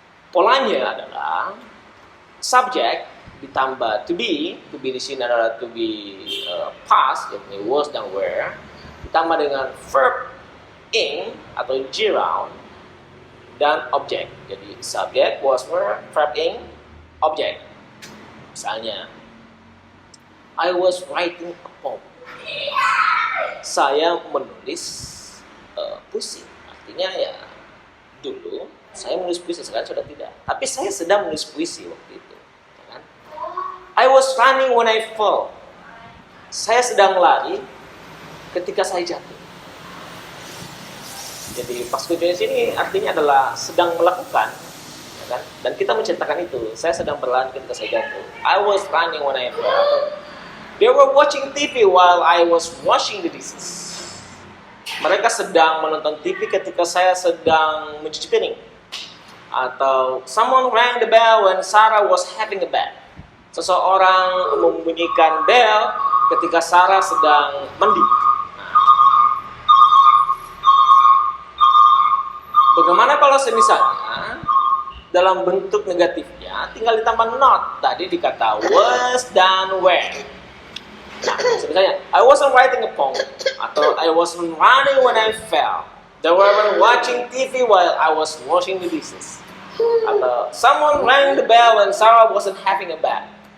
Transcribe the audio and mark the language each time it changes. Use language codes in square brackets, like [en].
[id] Polanya adalah subject ditambah to be di sini adalah to be past, yakni was dan were, ditambah dengan verb ing atau gerund dan object. Jadi subject, was, were, verb ing, object. [en] Misalnya, I was writing a poem. [id] Saya menulis puisi. Artinya ya dulu saya menulis puisi, sekarang sudah tidak. Tapi saya sedang menulis puisi waktu itu. Ya kan? [en] I was running when I fall. [id] Saya sedang lari ketika saya jatuh. Jadi past continuous ini artinya adalah sedang melakukan, ya kan? Dan kita menceritakan itu. Saya sedang berlari ketika saya jatuh. [en] I was running when I fell. They were watching TV while I was washing the dishes. [id] Mereka sedang menonton TV ketika saya sedang mencuci piring. [en] Atau someone rang the bell when Sarah was having a bath. [id] Seseorang membunyikan bel ketika Sarah sedang mandi. Bagaimana kalau misalnya dalam bentuk negatifnya tinggal ditambah not, tadi dikata was dan were. Nah, misalnya [en] I wasn't writing a poem, atau I wasn't running when I fell. They were watching TV while I was washing the dishes. Atau someone rang the bell when Sarah wasn't having a bath.